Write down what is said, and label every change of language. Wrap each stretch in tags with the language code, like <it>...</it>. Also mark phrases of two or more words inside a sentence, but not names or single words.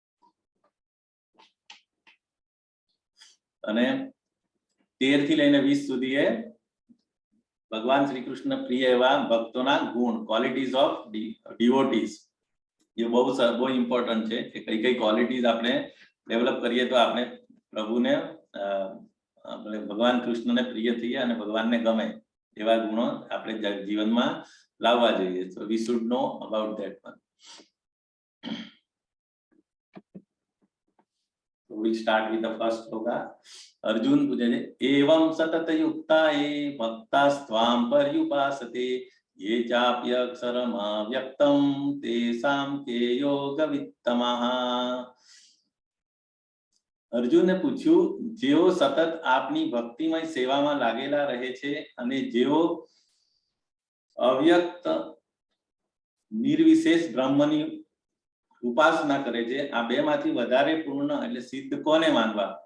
<gu>અને 13 થી લઈને 20 સુધી એ ભગવાન શ્રી કૃષ્ણ પ્રિય એવા ભક્તોના ગુણ,</gu> <en>qualities of devotees.</en> <gu>એ બહુ ઇમ્પોર્ટન્ટ છે કે કઈ કઈ ક્વોલિટીઝ આપણે ડેવલપ કરીએ તો આપણે પ્રભુને ભગવાન કૃષ્ણને પ્રિય થઈએ અને ભગવાનને ગમે એવા ગુણો આપણે જીવનમાં લાવવા જોઈએ.</gu> <en>So we should know about that one. So we start with the first sloka.</en> <gu>અર્જુન પૂછે છે</gu> <sa>एवं सतत युक्ता ये भक्तास्त्वां पर्युपासते ये चाप्यक्षरमव्यक्तं तेषां के योगवित्तमः.</sa> <gu>અર્જુને પૂછ્યું, જેઓ સતત આપની ભક્તિમય સેવામાં લાગેલા રહે છે અને જેઓ અવ્યક્ત નિર્વિશેષ બ્રહ્મની ઉપાસના કરે છે, આ બેમાંથી વધારે પૂર્ણ એટલે સિદ્ધ કોને માનવા?</gu>